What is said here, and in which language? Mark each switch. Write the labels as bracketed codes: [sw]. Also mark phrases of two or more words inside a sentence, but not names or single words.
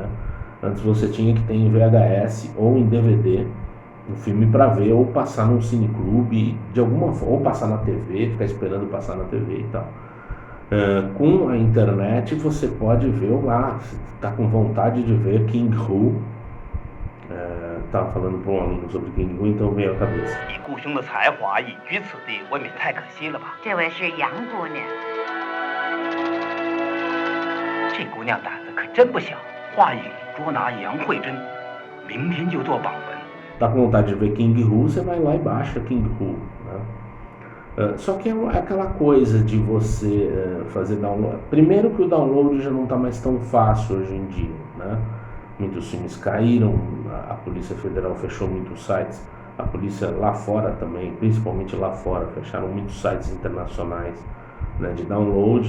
[pt] Antes você tinha que ter em VHS ou em DVD um filme para ver, ou passar num cineclube, de alguma forma, ou passar na TV, ficar esperando passar na TV e tal. Com a internet você pode ver lá, está com vontade de ver King Hu. Estava falando para um aluno sobre King Hu, então veio à cabeça. [zh] 以顾兄的才华隐居此地，未免太可惜了吧？这位是杨姑娘，这姑娘胆子可真不小，话语捉拿杨慧珍，明天就做榜文。 [pt] Tá com vontade de ver King Hu, você vai lá e baixa King Hu, né? Só que é aquela coisa de você fazer download. Primeiro que o download já não está mais tão fácil hoje em dia, né? Muitos filmes caíram, a Polícia Federal fechou muitos sites, a polícia lá fora também, principalmente lá fora, fecharam muitos sites internacionais, né, de download.